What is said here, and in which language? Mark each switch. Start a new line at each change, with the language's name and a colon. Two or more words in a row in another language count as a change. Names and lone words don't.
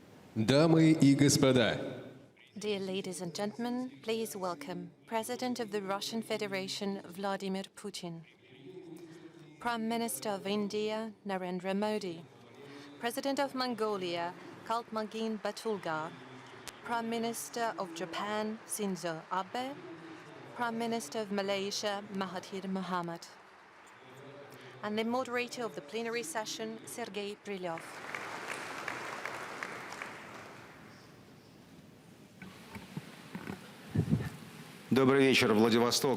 Russian: Дамы и господа,
English: Dear ladies and gentlemen, please welcome President of the Russian Federation, Vladimir Putin, Prime Minister of India, Narendra Modi, President of Mongolia, Khaltmagin Batulga, Prime Minister of Japan, Shinzo Abe, Prime Minister of Malaysia, Mahathir Mohamad, and the moderator of the plenary session, Sergei Brylyov.
Russian: Добрый вечер, Владивосток.